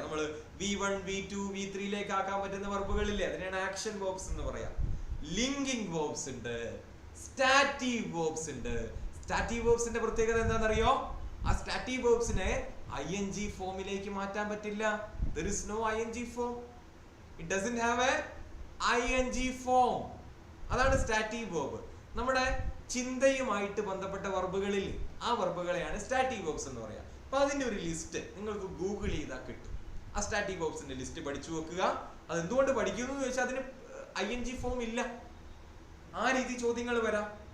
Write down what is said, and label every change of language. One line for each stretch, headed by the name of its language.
Malayalam: നമ്മൾ V1, V2, V3 ആക്കാൻ പറ്റുന്ന വെർബുകളില്ലേ, അതിനാണ് ആക്ഷൻ വേർബ്സ് എന്ന് പറയാം. ലിങ്കിങ് വേർബ്സ് ഉണ്ട്, സ്റ്റാറ്റീവ് വേർബ്സ് ഉണ്ട്. സ്റ്റാറ്റീവ് വേർബ്സിന്റെ പ്രത്യേകത എന്താണെന്നറിയോ? ആ സ്റ്റാറ്റീവ് വേർബ്സിനെ ing ഫോമിലേക്ക് മാറ്റാൻ പറ്റില്ല.
English: There is no ing form. It doesn't have a ing form.
Malayalam: അതാണ് സ്റ്റാറ്റീവ് വേർബ്. നമ്മുടെ ചിന്തയുമായിട്ട് ബന്ധപ്പെട്ട വെർബുകളിൽ ആ വെർബുകളെയാണ് സ്റ്റാറ്റീവ് വേർബ്സ് എന്ന് പറയാം. അപ്പൊ അതിന്റെ ഒരു ലിസ്റ്റ് നിങ്ങൾക്ക് ഗൂഗിൾ ചെയ്താൽ കിട്ടും. ആ സ്റ്റാറ്റീവ് വേർബ്സിന്റെ ലിസ്റ്റ് പഠിച്ചു വെക്കുക. അത് എന്തുകൊണ്ട് പഠിക്കുന്നു എന്ന് ചോദിച്ചാൽ അതിന് ing ഫോം ഇല്ല. ആ രീതി ചോദ്യങ്ങൾ വരാം.